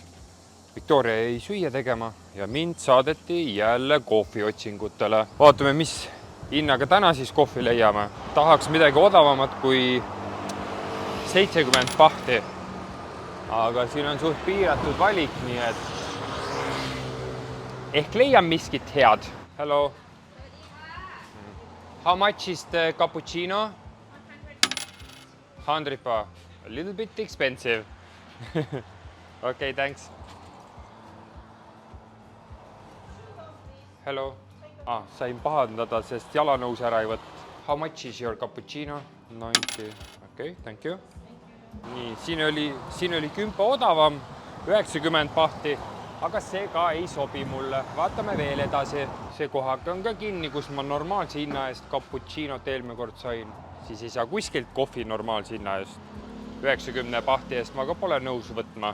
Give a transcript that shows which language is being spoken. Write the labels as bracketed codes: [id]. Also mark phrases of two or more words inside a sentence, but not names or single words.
[et] Victoria jäi süüa tegema ja mind saadeti jälle kohviotsingutele. Vaatame, mis hinnaga täna siis kohvi leiame. Tahaks midagi odavamat kui 70 pahti. Aga siin on suht piiratud valik, nii et ehk leian miskit head. [en] Hello. How much is the cappuccino? 100 pa. A little bit expensive. Okay, thanks. Hello. [et] Sain pahandada, sest jalanõus ära ei võtta. [en] How much is your cappuccino? 90. Okay, thank you. [et] Nii, siin oli 10 odavam, 90 pahti, aga see ka ei sobi mulle. Vaatame veel edasi. See kohak on ka kinni, kus ma normaalse hinna eest cappuccinot eelmine kord sain. Siis ei saa kuskilt kohvi normaalse hinna eest. 90 pahti eest ma ka pole nõus võtma.